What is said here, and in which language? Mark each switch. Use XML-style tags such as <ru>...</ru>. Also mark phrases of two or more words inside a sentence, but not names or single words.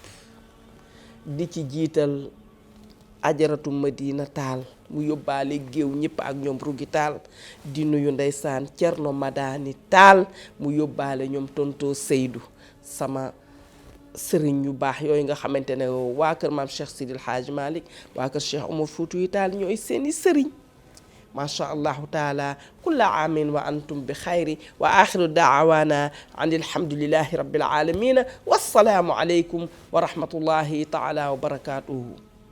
<wo>di ci jiital ajaratu Madina Tall mu yóbbaale géew ñëpp ak ñoom Rugi Tall di nuyu ndeysaan Cerno Madani Tall mu yóbbaale ñoom tonto Seydou sama sëriñ yu baax yooyu nga xamante ne waa kër maam Cheikh Sidil Hadj Malick waa kër Cheikh Omar Foutiyou Tall ñooy seeni sëriñ</wo> <ar>ما شاء الله تعالى. كل عام وأنتم بخير، وآخر دعوانا عن الحمد لله رب العالمين، والسلام عليكم ورحمة الله تعالى وبركاته.</ar>